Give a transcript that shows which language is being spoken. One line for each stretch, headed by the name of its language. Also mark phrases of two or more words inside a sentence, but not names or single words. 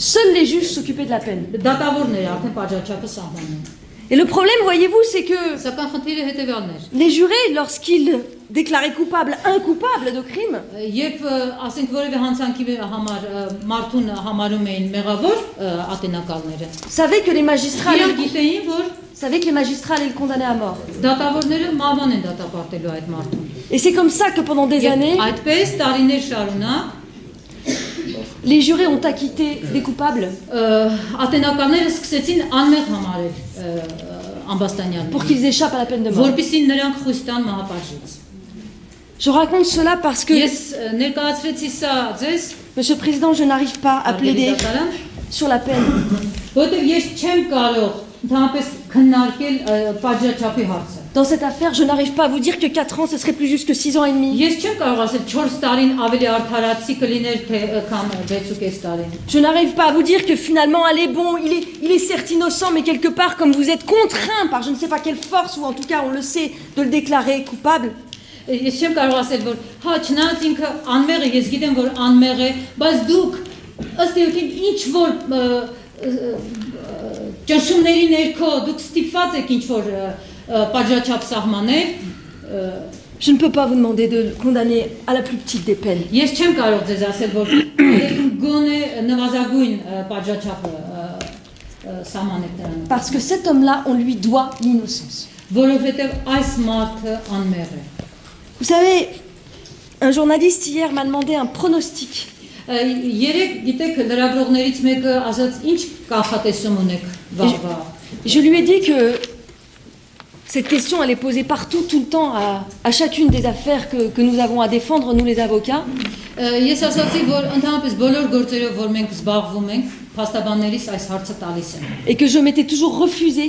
French: Seuls les juges s'occupaient de la peine.
Armenian: Դատավորները արդեն պատժաչափը սահմանում են։
French: Et le problème, voyez-vous, c'est que
Armenian: Սակայն խնդիրը հետևյալն էր։
French: les jurés, lorsqu'ils déclaraient coupable un coupable de crime,
Armenian: Երբ ասենք որևէ հանցանքի համար մարդուն համարում էին մեղավոր ատենակալները,
French: savaient que les magistrats
Armenian: իրենք
French: allaient,
Armenian: գիտեին, որ
French: savaient que les magistrats allaient le condamner à mort.
Armenian: դատավորները մահվան են դատապարտելու այդ մարդուն։
French: Et c'est comme ça que pendant des années,
Armenian: Այդպես տարիներ շարունակ
French: les jurés ont acquitté des coupables
Armenian: ատենակալները սկսեցին անմեղ համարել
French: pour
Armenian: ամբաստանյաններին,
French: qu'ils échappent à la peine de mort.
Armenian: որպեսզի նրանք խույս տան մահապարժից։
French: Je raconte cela parce que,
Armenian: Ես ներկայացրեցի սա ձեզ,
French: Monsieur le Président, je n'arrive pas à plaider
Armenian: դատարան,
French: sur la peine.
Armenian: որտեղ ես չեմ կարող ընդհանրապես քննարկել պատժաչափի հարցը։
French: Dans cette affaire, je n'arrive pas à vous dire que 4 ans, ce serait plus juste que 6 ans et demi.
Armenian: Ես չեմ կարող ասել 4 տարին ավելի արդարացի կլիներ թե կամ 6.5 տարին։
French: Je n'arrive pas à vous dire que finalement, allez, bon, il est certes innocent, mais quelque part, comme vous êtes contraint par je ne sais pas quelle force, ou en tout cas, on le sait, de le déclarer coupable,
Armenian: Ես չեմ կարող ասել որ հա չնայած ինքը անմեղ է, ես գիտեմ որ անմեղ է, բայց դուք ըստ էության ինչ որ ճնշումների ներքո դուք ստիպված եք ինչ որ պատժաչափ սահմանել,
French: je ne peux pas vous demander de le condamner à la plus petite des peines.
Armenian: ես չեմ կարող ձեզ ասել որ գոնե նվազագույն պատժաչափը սահմանեք նրան,
French: Parce que cet homme-là, on lui doit l'innocence.
Armenian: որովհետև այս մարդը անմեղ է։
French: Vous savez, un journaliste hier m'a demandé un pronostic.
Armenian: Երեք գիտեք լրագրողներից մեկը ասաց ինչ կանխատեսում ունեք վաղվա։
French: Je lui ai dit que cette question, elle est posée partout, tout le temps, à chacune des affaires que nous avons à défendre, nous les avocats.
Armenian: Ես ասացի որ ընդհանրապես բոլոր գործերով որ մենք զբաղվում ենք, փաստաբաններից այս հարցը տալիս են։
French: Et que je m'étais toujours refusé